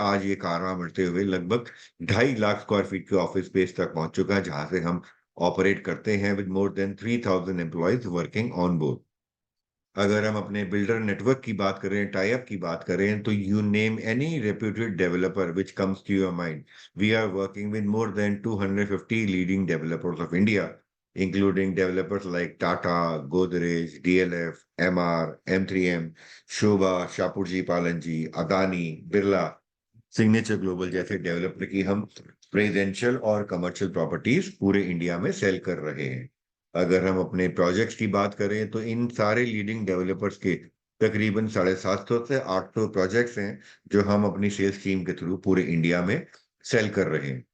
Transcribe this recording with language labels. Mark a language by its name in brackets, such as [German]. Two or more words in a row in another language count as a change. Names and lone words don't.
[Hindi] आज ये कारवां बढ़ते हुए लगभग 2.5 लाख [English] square feet [Hindi] के [English] office space [Hindi] तक पहुंच चुका है, जहां से हम ऑपरेट करते हैं [English] with more than 3,000 employees working on board. [Hindi] अगर हम अपने बिल्डर नेटवर्क की बात करें, टाई अप की बात करें, तो [English] you name any reputed developer which comes to your mind, we are working with more than 250 leading developers of India, including developers like Tata, Godrej, DLF, MR, M3M, Shobha, Shapoorji Pallonji, Adani, [Hindi] Birla, सिग्नेचर ग्लोबल जैसे डेवलपर की हम रेजिडेंशियल और [English] commercial properties [Hindi] पूरे इंडिया में सेल कर रहे हैं। अगर हम अपने प्रोजेक्ट्स की बात करें, तो इन सारे [English] leading developers [Hindi] के तकरीबन 750 से 800 प्रोजेक्ट्स हैं जो हम अपनी [English] sales team [Hindi] के थ्रू पूरे इंडिया में सेल कर रहे हैं।